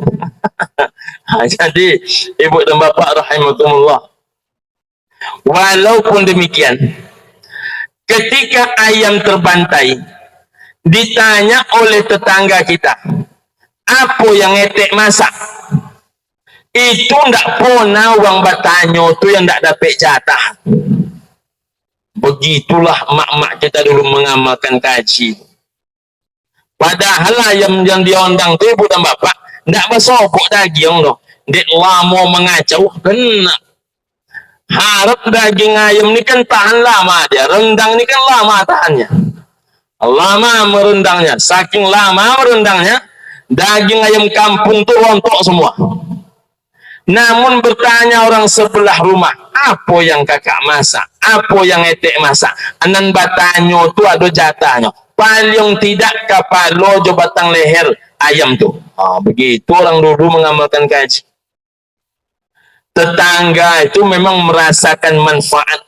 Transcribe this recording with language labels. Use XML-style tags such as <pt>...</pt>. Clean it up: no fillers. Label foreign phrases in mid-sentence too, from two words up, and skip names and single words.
<id>Jadi ibu dan bapak rahimakumullah, walaupun demikian, ketika ayam terbantai, ditanya oleh tetangga kita, apa yang etek masak? Itu ndak pernah orang bertanya tu yang ndak dapat jatah. Begitulah mak-mak kita dulu mengamalkan kaji. Padahal ayam yang diondang tu ibu dan bapak ndak bersobok daging loh. Dek lama mengacau, kena. Harap daging ayam ni kan tahan lama dia. Rendang ni kan lama tahannya. Lama merendangnya. Saking lama merendangnya, daging ayam kampung tu rontok semua. Namun bertanya orang sebelah rumah, apa yang kakak masak? Apa yang etek masak?</id> <min>Anan batanyo tu ada jatahnya. Paling tidak kapalo jo batang leher ayam tu.</min> <id>Begitu orang dulu mengamalkan kaji. Tetangga itu memang merasakan manfaat.</id>